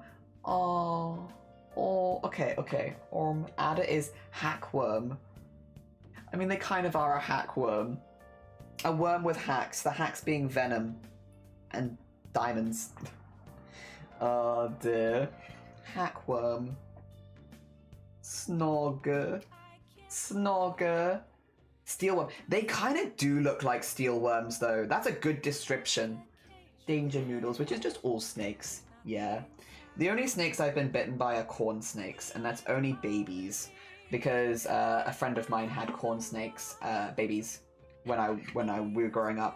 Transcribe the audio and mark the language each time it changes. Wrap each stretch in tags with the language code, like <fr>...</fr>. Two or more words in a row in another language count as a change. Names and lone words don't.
<en>Oh, okay, okay. Adder is hackworm. I mean, they kind of are a hackworm. A worm with hacks, the hacks being venom and diamonds. Oh dear. Hackworm. Snog. Snog. Steelworm. They kind of do look like steelworms though. That's a good description. Danger noodles, which is just all snakes. Yeah. The only snakes I've been bitten by are corn snakes, and that's only babies. Because a friend of mine had corn snakes, babies, when we were growing up.</en>